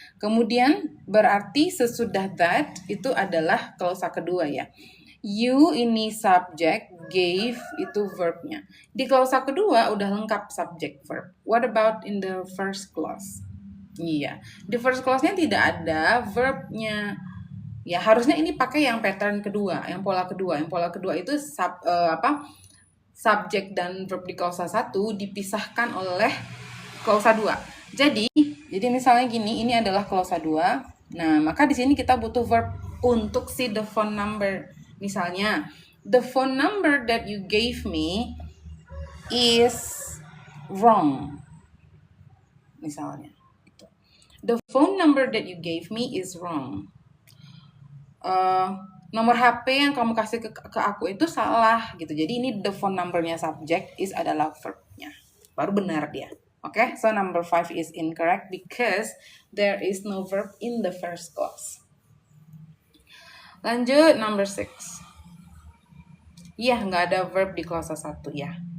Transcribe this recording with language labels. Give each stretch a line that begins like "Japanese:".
Indonesian: Kemudian berarti sesudah that itu adalah klausa kedua ya. You ini subject, gave itu verbnya. Di klausa kedua udah lengkap subject verb.
English: What about in the first clause?
Indonesian: Iya, di first clause-nya tidak ada verbnya. Ya, harusnya ini pakai yang pattern kedua, yang pola kedua. Yang pola kedua itu subjek dan verb di klausa 1 dipisahkan oleh klausa 2. Jadi misalnya gini, ini adalah klausa 2. Nah, maka di sini kita butuh verb untuk si the phone number.
English: Misalnya, the phone number that you gave me is wrong. Misalnya. The phone number that you gave me is wrong.
Indonesian: Nomor HP yang kamu kasih ke aku itu salah gitu. Jadi ini the phone numbernya subject is adalah verbnya. Baru benar dia.
English: Okay, so number 5 is incorrect because there is no verb in the first clause.
Indonesian: Lanjut, number 6. Iya, nggak ada verb di clause 1 ya.